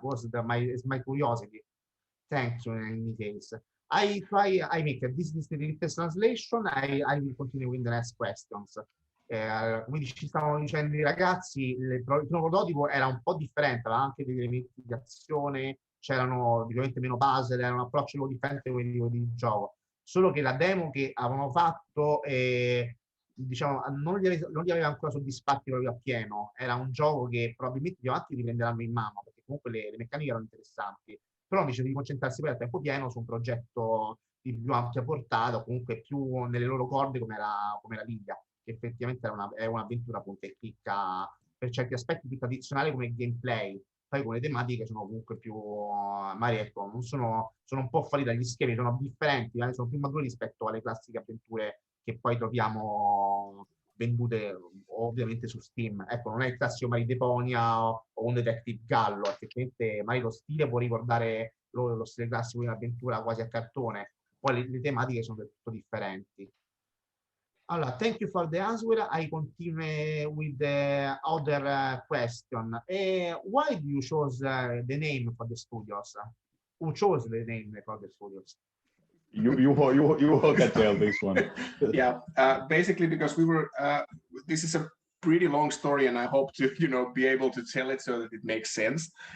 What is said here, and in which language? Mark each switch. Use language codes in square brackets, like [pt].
[en] Was my curiosity. Thank you in any case. I make this translation. I will continue with the next questions. [it] Quindi ci stavano dicendo i ragazzi, il primo prototipo era un po' differente, aveva anche degli elementi di azione, c'erano ovviamente meno puzzle, era un approccio differente come tipo di gioco. Solo che la demo che avevano fatto, diciamo, non li aveva ancora soddisfatti proprio appieno. Era un gioco che probabilmente più avanti riprenderanno in mano, perché comunque le meccaniche erano interessanti. Però invece di concentrarsi poi a tempo pieno su un progetto di più ampia portata, o comunque più nelle loro corde come la Lydia, che effettivamente è un'avventura appunto che picca per certi aspetti più tradizionali come gameplay, poi con le tematiche sono comunque più, magari ecco, non sono un po' fuori dagli schemi, sono differenti, sono più maturi rispetto alle classiche avventure che poi troviamo vendute ovviamente su Steam. Ecco, non è il classico Mari Deponia o un Detective Gallo, effettivamente magari lo stile può ricordare lo stile classico di un'avventura quasi a cartone, poi le tematiche sono del tutto differenti. Allora, [en] thank you for the answer. I continue with the other question. Why do you chose the name for the studios? Who chose the name for the studios? You can tell this one. Yeah, basically because we were. This is a pretty long story, and I hope to be able to tell it so that it makes sense.